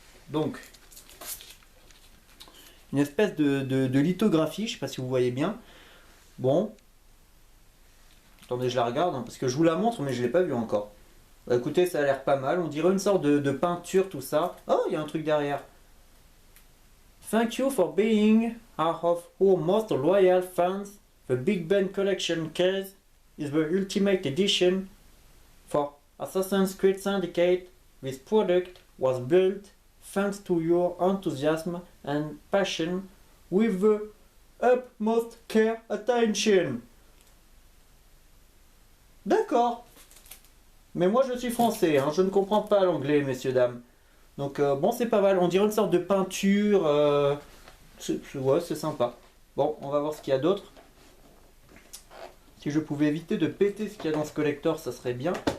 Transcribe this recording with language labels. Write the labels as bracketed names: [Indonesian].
[French] Donc, une espèce de lithographie, je ne sais pas si vous voyez bien. Bon. Attendez, je la regarde, hein, parce que je vous la montre, mais je ne l'ai pas vue encore. Bah, écoutez, ça a l'air pas mal. On dirait une sorte de peinture, tout ça. Oh, il y a un truc derrière. [English] Thank you for being of our most loyal fans. The Big Ben Collection case is the ultimate edition for Assassin's Creed Syndicate. This product was built thanks to your enthusiasm and passion with the utmost care attention. [French] D'accord. Mais moi je suis français, hein, je ne comprends pas l'anglais, messieurs, dames. Donc bon, c'est pas mal. On dirait une sorte de peinture. Ouais, c'est sympa. Bon, on va voir ce qu'il y a d'autre. Si je pouvais éviter de péter ce qu'il y a dans ce collector, ça serait bien.